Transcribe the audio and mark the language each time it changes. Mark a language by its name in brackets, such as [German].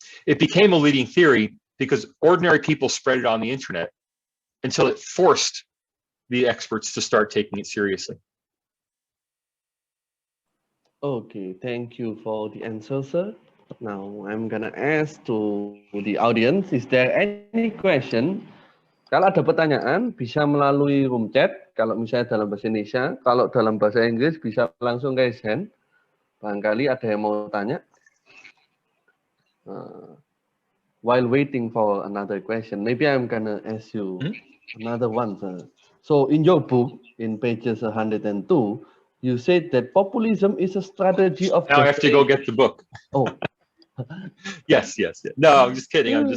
[English] It became a leading theory because ordinary people spread it on the internet until it forced the experts to start taking it seriously. Okay, thank you for the answer, sir. Now I'm gonna ask to the audience, is there any question? [Indonesian] Kalau ada pertanyaan, bisa melalui room chat. Kalau misalnya dalam bahasa Indonesia, kalau dalam bahasa Inggris bisa langsung raise hand. Barangkali ada yang mau tanya. [English] While waiting for another question, maybe I'm gonna ask you another one, sir. So in your book, in pages 102, you said that populism is a strategy of... Now I have to go get the book. Oh. Yes. No, I'm just kidding.